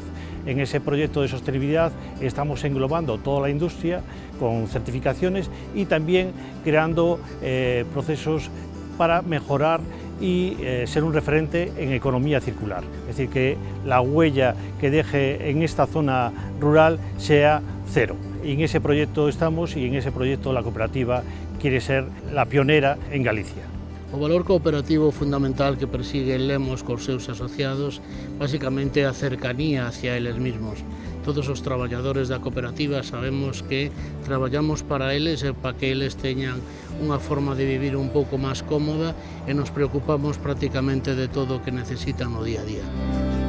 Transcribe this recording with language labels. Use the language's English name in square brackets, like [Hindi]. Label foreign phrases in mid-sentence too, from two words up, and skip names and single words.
[Spanish] En ese proyecto de sostenibilidad estamos englobando toda la industria con certificaciones y también creando procesos para mejorar y ser un referente en economía circular. Es decir, que la huella que deje en esta zona rural sea cero. Y en ese proyecto estamos y en ese proyecto la cooperativa quiere ser la pionera en Galicia. [Galician] O valor cooperativo fundamental que persigue Lemos cos seus asociados basicamente é a cercanía hacia eles mesmos. Todos os traballadores da cooperativa sabemos que traballamos para eles e para que eles teñan unha forma de vivir un pouco máis cómoda e nos preocupamos prácticamente de todo o que necesitan no día a día.